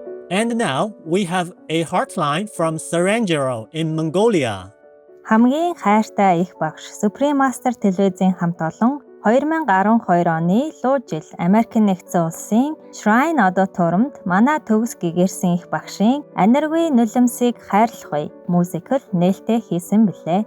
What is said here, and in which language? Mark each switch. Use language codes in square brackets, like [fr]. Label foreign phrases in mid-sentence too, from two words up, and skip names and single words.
[en] And now we have a heartline from Saranjaro in Mongolia. [mn] Хамгийн хайртай их багш Supreme Master телевизийн хамт олон 2012 оны луу жил Америк нэгдсэн улсын Shrine Auditorium-д манай төгс гэгэрсэн их багшийн аниргүй нулимсыг хайрлахгүй мюзикл нээлттэй хийсэн билээ.